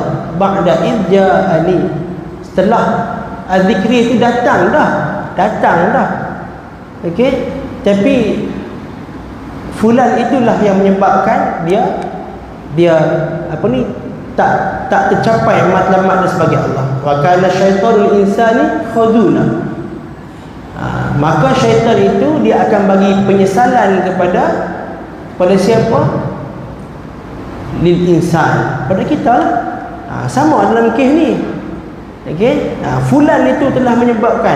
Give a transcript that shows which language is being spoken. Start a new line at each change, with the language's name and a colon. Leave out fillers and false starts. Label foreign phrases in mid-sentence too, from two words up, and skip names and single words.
Arabic: بعد إذ جاءني,
Malay: setelah az-zikri itu datang dah. Okey, tapi fulan itulah yang menyebabkan dia tak tercapai matlamat dia sebagai Allah.
Arabic: وكان الشيطان للإنسان خذولا.
Malay: Maka syaitan itu dia akan bagi penyesalan kepada siapa?
Arabic: للإنسان,
Malay: pada kita lah. Sama dalam kes ni. Okey, fulan itu telah menyebabkan.